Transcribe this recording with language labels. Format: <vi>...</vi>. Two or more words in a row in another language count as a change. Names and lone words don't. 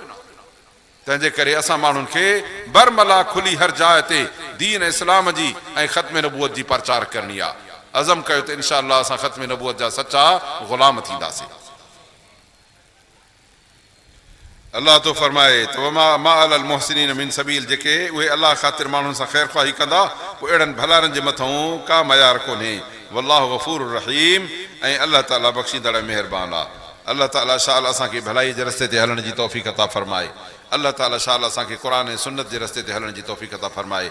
<sd>तंहिंजे करे असां माण्हुनि खे बरमला खुली हर जाइ ते दीन इस्लाम जी ऐं ख़त्म नबूअत जी प्रचार करणी आहे। अज़म कयो त</sd> <ar>إن شاء الله</ar> <sd>असां ख़त्म नबूअत जा सचा ग़ुलाम थींदासीं। अलाह तो फरमाए त</sd> <ar>ما على المحسنين من سبيل,</ar> <sd>जेके उहे अलाह ख़ातिर माण्हुनि सां ख़ैर ख़्वाही कंदा, पोइ अहिड़नि भलारनि जे मथां का मयार कोन्हे।</sd> <ar>والله غفور رحيم,</ar> <sd>ऐं अलाह ताला बख़्शींदड़ महिरबान आहे। अल्लाह ताला शाल असांखे भलाई जे रस्ते ते हलण जी तौफ़ीक़ अता फरमाए। अल्लाह ताला शाल असांखे क़ुरान ऐं सुन्नत जे रस्ते ते हलण जी तौफ़ीक़ अता फरमाए।</sd>